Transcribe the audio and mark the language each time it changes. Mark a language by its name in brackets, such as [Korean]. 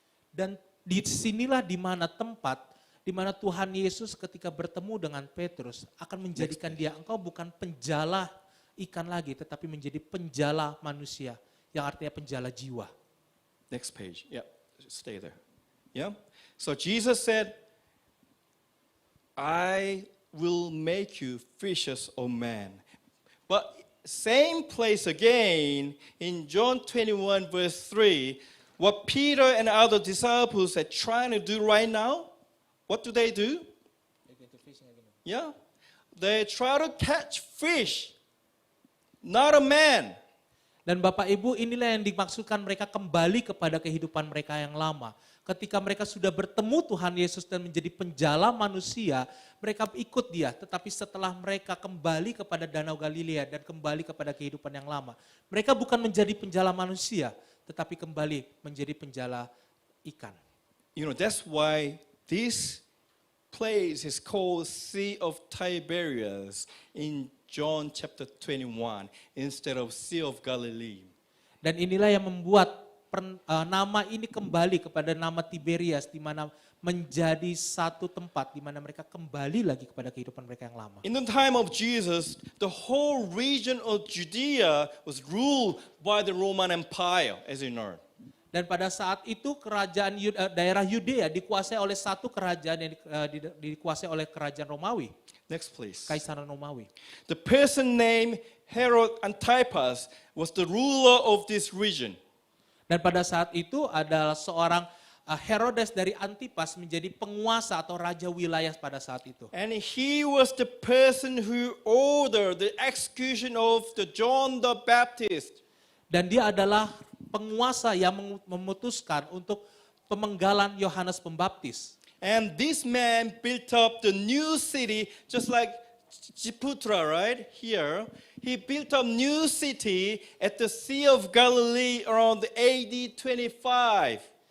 [Indonesian] Dan di sinilah di mana tempat di mana Tuhan Yesus ketika bertemu dengan Petrus akan menjadikan dia, engkau bukan penjala ikan lagi tetapi menjadi penjala manusia, yang artinya penjala jiwa. [English] Next page. Yeah, stay there. Yeah. So Jesus said, I will make you fishers of men. But same place again in John 21 verse 3, what Peter and other disciples are trying to do right now, what do? Yeah. They try to catch fish not a man. [Indonesian] Dan Bapak Ibu, inilah yang dimaksudkan mereka kembali kepada kehidupan mereka yang lama. Ketika mereka sudah bertemu Tuhan Yesus dan menjadi penjala manusia, mereka ikut dia. Tetapi setelah mereka kembali kepada Danau Galilea dan kembali kepada kehidupan yang lama, mereka bukan menjadi penjala manusia, tetapi kembali menjadi penjala ikan. [English] You know, that's why this place is called Sea of Tiberias in John chapter 21 instead of Sea of Galilee. [Indonesian] Dan inilah yang membuat nama ini kembali kepada nama Tiberias, di mana menjadi satu tempat di mana mereka kembali lagi kepada kehidupan mereka yang lama. [English] In the time of Jesus, the whole region of Judea was ruled by the Roman Empire, as you know. [Indonesian] Dan pada saat itu kerajaan daerah Yudea dikuasai oleh satu kerajaan yang dikuasai oleh kerajaan Romawi, [English] Next, please. [Indonesian] Kaisaran Romawi. [English] The person named Herod Antipas was the ruler of this region. [Indonesian] Dan pada saat itu adalah seorang Herodes dari Antipas menjadi penguasa atau raja wilayah pada saat itu. [English] And he was the person who ordered the execution of the John the Baptist. [Indonesian] Dan dia adalah penguasa yang memutuskan untuk pemenggalan Yohanes Pembaptis. [English] And this man built up the new city just like Jiputra, right? Here. He built up new city at the Sea of Galilee around AD 25.